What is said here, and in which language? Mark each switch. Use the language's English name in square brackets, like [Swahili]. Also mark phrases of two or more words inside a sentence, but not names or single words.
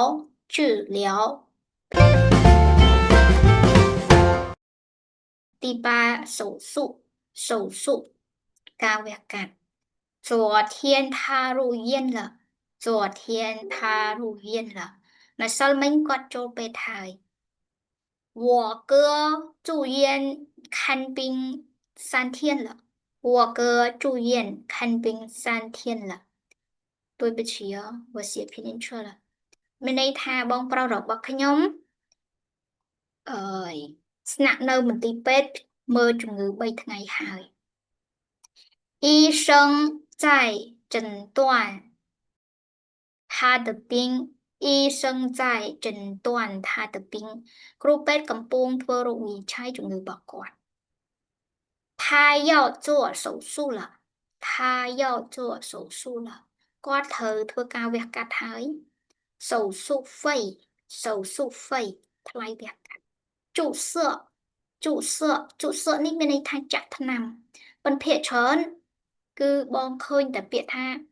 [Chinese] 第8手術ការវះកាត់昨天他入院了 [Khmer] ម្សិលមិញគាត់ចូលពេទ្យហើយ [Chinese] 我哥住院看病3天了对不起哦我写拼音错了 [Khmer] មានន័យថាបងប្រុសរបស់ខ្ញុំ ស្នាក់នៅមន្ទីរពេទ្យមើលជំងឺ3ថ្ងៃហើយ [Chinese] 医生在诊断他的病 [Khmer] គ្រូពេទ្យកំពុងធ្វើរោគវិនិច្ឆ័យជំងឺរបស់គាត់ [Chinese] 他要做手术了 [Khmer] គាត់ត្រូវធ្វើការវះកាត់ហើយ [Chinese] 手术费 [Khmer] ថ្លៃវះកាត់ จุเสื้อ នេះមានន័យថាចាក់ថ្នាំប៉ុន្តែភាគច្រើនគឺបងឃើញតែពាក្យថា